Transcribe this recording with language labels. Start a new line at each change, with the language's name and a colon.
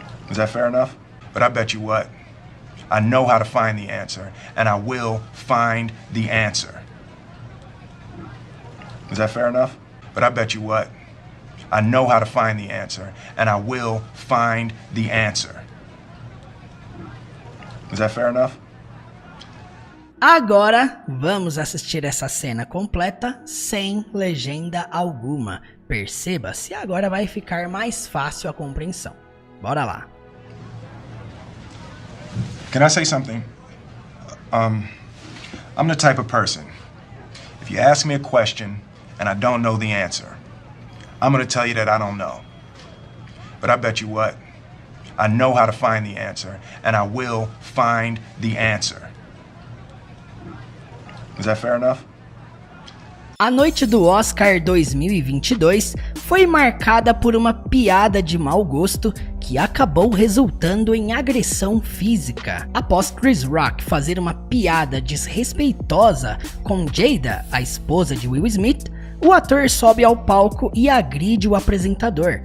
English: Is that fair enough? But I bet you what? I know how to find the answer. And I will find the answer. Is that fair enough? But I bet you what? I know how to find the answer, and I will find the answer. Is that fair enough?
Portuguese: Agora, vamos assistir essa cena completa sem legenda alguma. Perceba se agora vai ficar mais fácil a compreensão. Bora lá.
English: Can I say something? I'm the type of person, if you ask me a question and I don't know the answer, I'm gonna tell you that I don't know. But I bet you what? I know how to find the answer, and I will find the answer. Is that fair enough?
Portuguese: A noite do Oscar 2022 foi marcada por uma piada de mau gosto que acabou resultando em agressão física. Após Chris Rock fazer uma piada desrespeitosa com Jada, a esposa de Will Smith, o ator sobe ao palco e agride o apresentador.